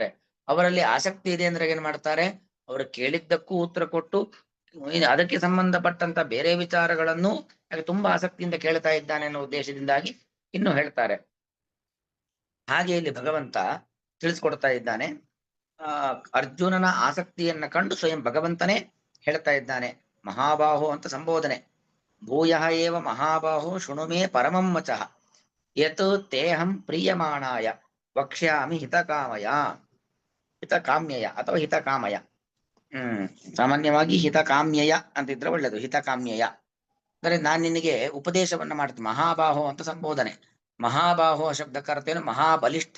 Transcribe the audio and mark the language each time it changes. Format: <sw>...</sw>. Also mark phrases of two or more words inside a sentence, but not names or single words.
<kn>ಅವರಲ್ಲಿ ಆಸಕ್ತಿ ಇದೆ ಅಂದ್ರೆ ಏನ್ ಮಾಡ್ತಾರೆ, ಅವರು ಕೇಳಿದ್ದಕ್ಕೂ ಉತ್ತರ ಕೊಟ್ಟು ಅದಕ್ಕೆ ಸಂಬಂಧಪಟ್ಟಂತ ಬೇರೆ ವಿಚಾರಗಳನ್ನು ತುಂಬಾ ಆಸಕ್ತಿಯಿಂದ ಕೇಳ್ತಾ ಇದ್ದಾನೆ ಅನ್ನೋ ಉದ್ದೇಶದಿಂದಾಗಿ ಇನ್ನು ಹೇಳ್ತಾರೆ. ಹಾಗೆ ಇಲ್ಲಿ ಭಗವಂತ ತಿಳಿಸ್ಕೊಡ್ತಾ ಇದ್ದಾನೆ. ಅರ್ಜುನನ ಆಸಕ್ತಿಯನ್ನ ಕಂಡು ಸ್ವಯಂ ಭಗವಂತನೇ ಹೇಳ್ತಾ ಇದ್ದಾನೆ. ಮಹಾಬಾಹೋ ಅಂತ ಸಂಬೋಧನೆ.</kn> <sa>ಭೂಯಃ ಏವ ಮಹಾಬಾಹೋ ಶೃಣುಮೇ ಪರಮಂ ವಚಃ ಯತ್ ತೇಹಂ ಪ್ರೀಯಮಾಣಾಯ ವಕ್ಷ್ಯಾಮಿ ಹಿತಕಾಮಯ.</sa> <kn>ಹಿತಕಾಮ್ಯಯ ಅಥವಾ ಹಿತಕಾಮಯ. ಸಾಮಾನ್ಯವಾಗಿ ಹಿತಕಾಮ್ಯಯ ಅಂತಿದ್ರೆ ಒಳ್ಳೇದು. ಹಿತಕಾಮ್ಯಯ ಅಂದ್ರೆ ನಾನು ನಿನಗೆ ಉಪದೇಶವನ್ನ ಮಾಡ್ತೀನಿ. ಮಹಾಬಾಹೋ ಅಂತ ಸಂಬೋಧನೆ. ಮಹಾಬಾಹೋ ಶಬ್ದಕ್ಕೆ ಅರ್ಥ ಏನು? ಮಹಾಬಲಿಷ್ಠ.</kn>